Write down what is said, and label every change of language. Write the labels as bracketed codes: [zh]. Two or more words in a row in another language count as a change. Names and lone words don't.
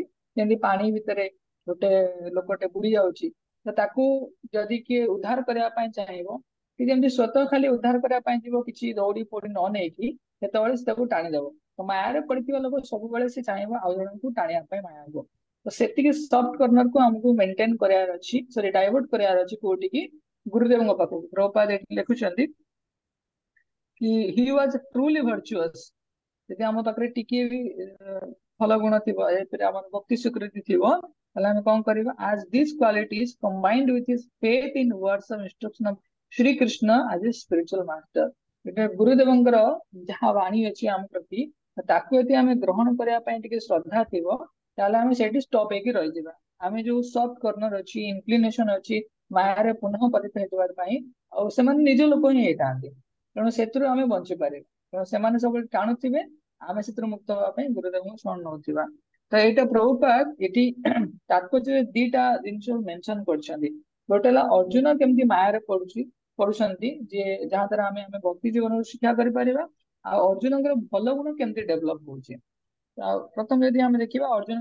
[or] ଯେମିତି ପାଣି ଭିତରେ ଗୋଟେ ଲୋକଟେ ବୁଡି ଯାଉଛି ତ ତାକୁ ଯଦି କିଏ ଉଦ୍ଧାର କରିବା ପାଇଁ ଚାହିଁବ କି ଯେମିତି ସ୍ୱତଃ ଖାଲି ଉଦ୍ଧାର କରିବା ପାଇଁ ଯିବ କିଛି ଦୌଡି ପୋଡି ନ ନେଇକି ସେତେବେଳେ ସେ ତାକୁ ଟାଣିଦବ ତ ମାୟାରେ ପଡିଥିବା ଲୋକ ସବୁବେଳେ ସେ ଚାହିଁବ ଆଉ ଜଣଙ୍କୁ ଟାଣିବା ପାଇଁ ମାୟାକୁ ତ ସେତିକି [en] soft corner [or] କୁ ଆମକୁ ମେଣ୍ଟେନ କରିବାର ଅଛି [en] sorry divert [or] କରିବାର ଅଛି କୋଉଠିକି ଗୁରୁଦେବଙ୍କ ପାଖକୁ ପ୍ରଭୁପାଦ ଏଠି ଲେଖୁଛନ୍ତି कि [en] he was truly virtuous [or] ଯଦି ଆମ ପାଖରେ ଟିକେ ବି ଭଲ ଗୁଣ ଥିବ ଏଥିରେ ଆମର ଭକ୍ତି ସ୍ୱୀକୃତି ଥିବ ତାହେଲେ ଆମେ କଣ କରିବା [en] as these qualities combined with his faith in words of instruction of Shri Krishna as a spiritual master [or] ଏଟା ଗୁରୁଦେବଙ୍କର ଯାହା ବାଣୀ ଅଛି ଆମ ପ୍ରତି ତାକୁ ଯଦି ଆମେ ଗ୍ରହଣ କରିବା ପାଇଁ ଟିକେ ଶ୍ରଦ୍ଧା ଥିବ ତାହେଲେ ଆମେ ସେଇଠି ଷ୍ଟପ୍ ହେଇକି ରହିଯିବା ଆମେ ଯୋଉ [en] soft corner [or] ଅଛି ଇନକ୍ଲିନେସନ ଅଛି ମାୟାରେ ପୁନଃ ପତିତ ହେବା ପାଇଁ ଆଉ ସେମାନେ ନିଜ ଲୋକ ହିଁ ହେଇଥାନ୍ତି ତେଣୁ ସେଥିରୁ ଆମେ ବଞ୍ଚି ପାରିବା ତେଣୁ ସେମାନେ ସବୁବେଳେ ଟାଣୁଥିବେ ଆମେ ସେଥିରୁ ମୁକ୍ତ ହେବା ପାଇଁ ଗୁରୁଦେବଙ୍କୁ ଶରଣ ନଉଥିବା ତ ଏଇଟା ପ୍ରଭୁପାଦ ଏଠି ତାତ୍ପର୍ଯ୍ୟରେ ଦିଟା ଜିନିଷ ମେନସନ କରିଛନ୍ତି ଗୋଟେ ହେଲା ଅର୍ଜୁନ କେମିତି ମାୟାରେ ପଡୁଛନ୍ତି ଯେ ଯାହା ଦ୍ୱାରା ଆମେ ଭକ୍ତି ଜୀବନରୁ ଶିକ୍ଷା କରିପାରିବା ଆଉ ଅର୍ଜୁନଙ୍କର ଭଲ ଗୁଣ କେମିତି ଡେଭଲପ ହଉଛି ଆଉ ପ୍ରଥମେ ଯଦି ଆମେ ଦେଖିବା ଅର୍ଜୁନ